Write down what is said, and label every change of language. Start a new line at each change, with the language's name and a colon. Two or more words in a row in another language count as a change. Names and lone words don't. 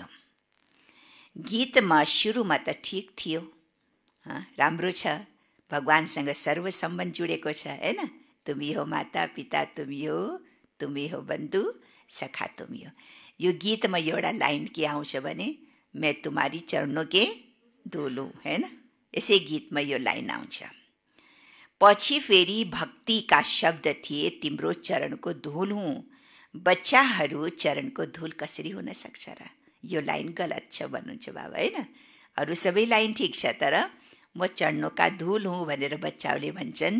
Nepali: गीतमा सुरुमा त ठिक थियो, राम्रो छ, भगवानसँग सर्व सम्बन्ध जुडेको छ, हैन?
Hindi: तुमी हो माता पिता, तुमी हो बन्धु सखा, तुमी हो।
Nepali: यो गीतमा एउटा लाइन के आउँछ भने,
Hindi: मैं तुम्हारी चरणों के धूल हूँ,
Nepali: हैन? यसै गीतमा यो लाइन आउँछ। पछि फेरि भक्तिका शब्द थिए, तिम्रो चरणको धूल हुँ। बच्चाहरू चरणको धूल कसरी हुन सक्छ र? यो लाइन गलत छ भन्नुहुन्छ बाबा, हैन? अरू सबै लाइन ठिक छ, तर म चरणोका धूल हुँ भनेर बच्चाहरूले भन्छन्।